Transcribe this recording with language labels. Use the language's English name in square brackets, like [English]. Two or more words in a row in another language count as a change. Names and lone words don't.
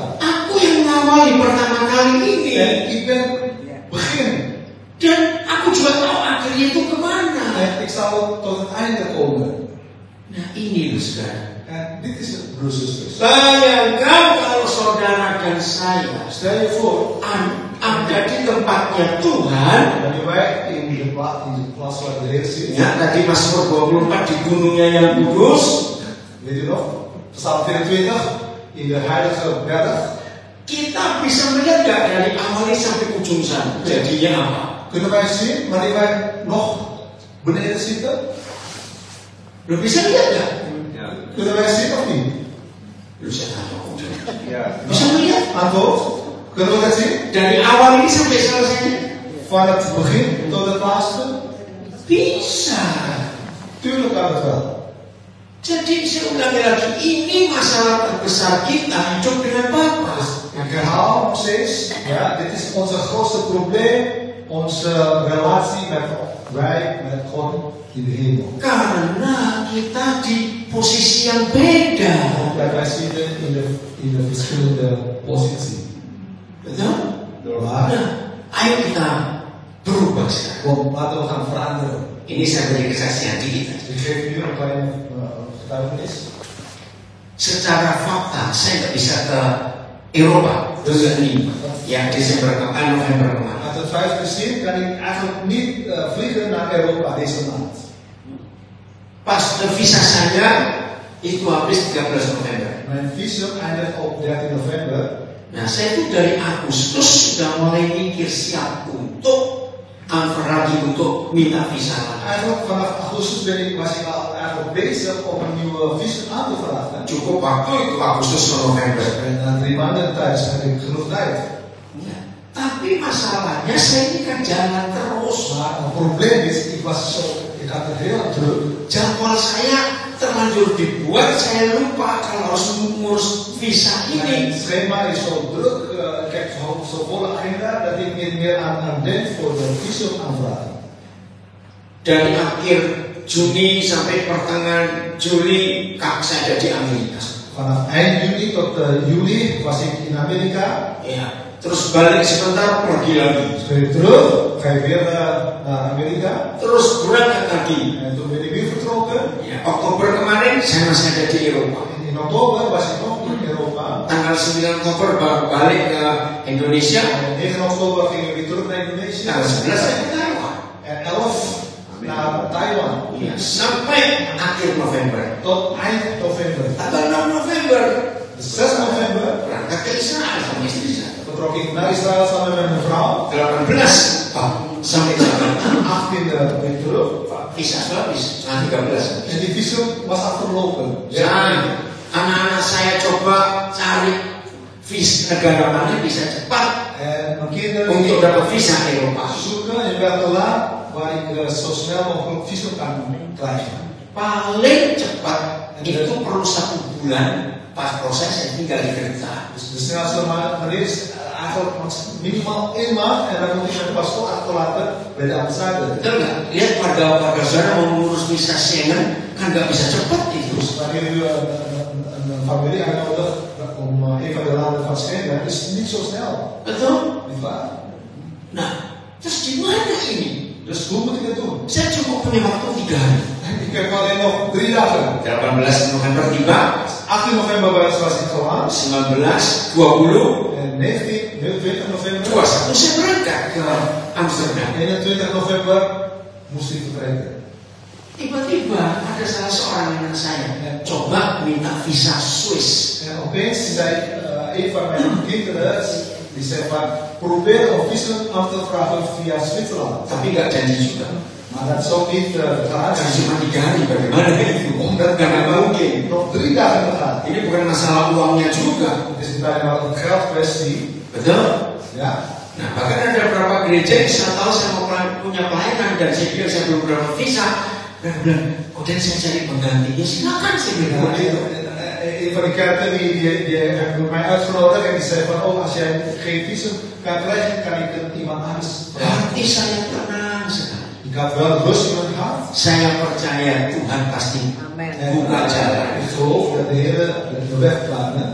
[Indonesian] Aku yang mengawali pertama kali ini. [Dutch] En ik ben begin. [Indonesian] Dan aku juga tahu akhirnya itu kemana. [Dutch] En ik zal tot het einde komen. [Indonesian] Nah ini loh saudara. [Dutch] En dit is het, broers en zusters. [Indonesian] Bayangkan kalau saudara dan saya [Dutch] Stel je voor, [Indonesian] ada ada di tempatnya Tuhan. [Dutch] wanneer wij in de plaats waar de Heer zit, [Indonesian] Ya, tadi Mazmur 24 di gunungnya yang kudus. [Dutch] weet u nog? Psalm 24, in de heilige berg. [Indonesian] Kita bisa melihat gak dari awalnya sampai ujung sana jadinya apa? [Dutch] Kunnen wij zien wanneer wij nog beneden zitten? [Indonesian] Lo bisa lihat gak? Ya. [Dutch] Kunnen wij zien of niet? [Indonesian] Lu saya tanya ujung. Ya. Bisa melihat [Dutch] Antwoord? Kunnen we dat zien? [Indonesian] dari awal ini sampai selesainya? [Dutch] Van het begin tot het laatste? [Indonesian] Bisa. [Dutch] Tuurlijk kan het wel. [Indonesian] Jadi saya ulangi lagi, ini masalah terbesar kita hidup dengan Bapa. [Dutch] Ik herhaal nog steeds, ja, dit is onze grootste probleem, onze relatie met God in de hemel. [Indonesian] Karena kita di posisi yang beda. [Dutch] Omdat wij zitten in de verschillende positie. [Indonesian] Betul? [Dutch] Maar, [Indonesian] Nah, ayo kita berubah sekarang. [Dutch] kom, laten we gaan veranderen. [Indonesian] Ini saya beri kesaksian dikit. [Dutch] Ik geef u een klein getuigenis. [Indonesian] Secara fakta saya nggak bisa ke Eropa bulan ini. Ya Desember kemarin, November kemarin. [Dutch] Uit het feit gezien kan ik eigenlijk niet vliegen naar Europa deze maand. [Indonesian] Pas visa saya itu habis 13 November. [Dutch] Mijn visum eindigt op 13 november. [Indonesian] Nah, saya itu dari Agustus sudah mulai mikir siap untuk lagi untuk minta visa lagi. [Dutch] Eigenlijk vanaf augustus was ik al eigenlijk bezig om een nieuwe visum aan te vragen. [Indonesian] Cukup waktu itu Agustus ke November. [Dutch] En na 3 maanden tijd heb ik genoeg tijd. [Indonesian] Ya, tapi masalahnya saya ini kan jalan terus. [Dutch] Maar het probleem is, ik had het heel druk. [Indonesian] Jadwal saya terlanjur dibuat, saya lupa kalau harus mengurus visa [Dutch] Mijn [Indonesian] ini. [Dutch] schema is zo druk, ik heb zo'n volle agenda dat ik niet meer aan denk voor de visum aanvragen. [Indonesian] Dari akhir Juni sampai pertengahan Juli, saya ada di Amerika. [Dutch] Vanaf eind juni tot juli was ik in Amerika. [Indonesian] Ya, terus balik sebentar pergi lagi. [Dutch] Weer terug, ga je weer naar Amerika. [Indonesian] Terus berangkat lagi. [Dutch] En toen ben ik weer vertrokken. [Indonesian] Ya, Oktober kemarin saya masih ada di Eropa. [Dutch] In oktober was ik nog in Europa. [Indonesian] Tanggal 9 Oktober baru balik ke Indonesia. [Dutch] En 9 oktober gingen we weer terug naar Indonesië. [Indonesian] Tanggal 11 saya ke Taiwan. [Dutch] En 11 naar Taiwan. [Indonesian] Ya, sampai akhir November. [Dutch] Tot eind november. [Indonesian] Tanggal 6 November [Dutch] 6 november [Indonesian] berangkat ke Israel sama istri saya. [Dutch] vertrok ik naar Israël samen met mijn vrouw. [Indonesian] 18 sampai Jakarta. [Dutch] 18e weer terug. [Indonesian] Visa sudah habis, tanggal 13. [Dutch] En die visum was afgelopen. [Indonesian] Ya, anak-anak saya coba cari visa negara mana bisa cepat [Dutch] En mijn kinderen [Indonesian] untuk dapat visa Eropa. [Dutch] zoeken in welke land waar ik zo snel mogelijk visum kan krijgen. [Indonesian] Paling cepat itu perlu 1 bulan pas proses saya tinggal di kereta. [Dutch] Dus de snelste manier is eigenlijk minimaal 1 maand en dan moet ik mijn paspoort achterlaten bij de ambassade. [Indonesian] Betul nggak? Lihat warga saudara mau mengurus visa Schengen kan nggak bisa cepat itu. [Dutch] Dus wanneer u een familie uitnodigt om een van de landen van Schengen, is het niet zo snel. [Indonesian] Betul? [Dutch] Niet waar? [Indonesian] Nah, terus gimana ini? [Dutch] Dus hoe moet ik het doen? [Indonesian] Saya cuma punya waktu 3 hari. [Dutch] Ik heb alleen nog 3 dagen. [Indonesian] 18 November tiba, [Dutch] 18 november was ik geland. [Indonesian] 19, 20, [Dutch] En 20 november. [Indonesian] 21 saya berangkat ke Amsterdam. [Dutch] 21 november moest ik vertrekken. [Indonesian] Tiba-tiba ada salah seorang anak saya coba minta visa Swiss. [Dutch] En opeens zei een van mijn kinderen, die zei van, probeer om visum aan te vragen via Zwitserland. [Indonesian] Tapi nggak janji juga. [Dutch] Maar dat is ook niet [Indonesian] Karena [Dutch] garantie. [Indonesian] cuma 3 hari bagaimana itu? [Dutch] Omdat [Indonesian] Nggak mungkin. [Dutch] nog 3 dagen te gaan. [Indonesian] Ini bukan masalah uangnya juga. [Dutch] Het is niet alleen een geldkwestie. [Indonesian] Betul? [Dutch] Ja. [Indonesian] Nah, bahkan ada beberapa gereja yang saya tahu saya mau punya pelayanan dan saya bilang saya belum dapat visa. Dan bilang, oh dan saya cari pengganti. Ya silakan saya bilang. [Dutch] Een van de kerken die hebben mij uitgenodigd en die zei van, oh als jij geen visum kan krijgen, kan ik iemand anders. [Indonesian] Berarti saya tenang sekali. [Dutch] Ik had wel rust in mijn hart. [Indonesian] Saya percaya Tuhan pasti buka jalan. [Dutch] Ik geloof dat de Heer de weg banen.